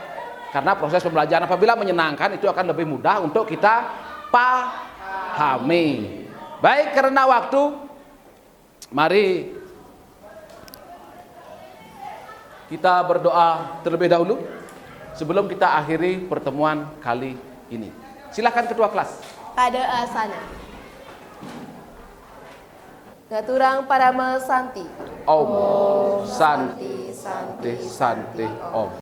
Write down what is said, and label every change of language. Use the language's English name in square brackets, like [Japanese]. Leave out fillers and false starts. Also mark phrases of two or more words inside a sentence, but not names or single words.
[Indonesian] Karena proses pembelajaran apabila menyenangkan itu akan lebih mudah untuk kita pahami. Baik, karena waktu, mari kita berdoa terlebih dahulu sebelum kita akhiri pertemuan kali ini. Silakan ketua kelas. [Sanskrit] Pada asana. [Balinese] Ngaturang para mesanti. [Sanskrit] Om Santi Santi Santi Om.